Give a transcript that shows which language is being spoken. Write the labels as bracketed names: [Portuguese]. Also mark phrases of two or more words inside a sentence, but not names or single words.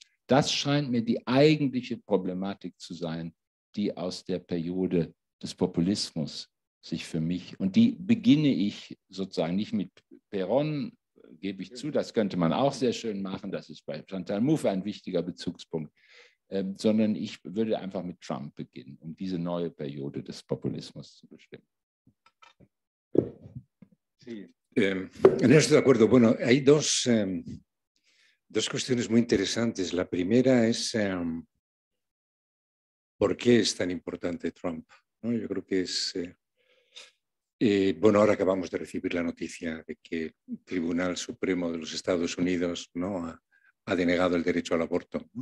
[German] Das scheint mir die eigentliche Problematik zu sein, die aus der Periode des Populismus sich für mich, und die beginne ich sozusagen nicht mit Perón, gebe ich zu, das könnte man auch sehr schön machen, das ist bei Chantal Mouffe ein wichtiger Bezugspunkt, sondern ich würde einfach mit Trump beginnen, um diese neue Periode des Populismus zu bestimmen. [Spanish] Sí, en eso estoy de acuerdo. Bueno, hay dos cuestiones muy interesantes. La primera es ¿por qué es tan importante Trump? ¿No? Yo creo que es... bueno, ahora acabamos de recibir la noticia de que el Tribunal Supremo de los Estados Unidos, ¿no?, ha denegado el derecho al aborto, ¿no?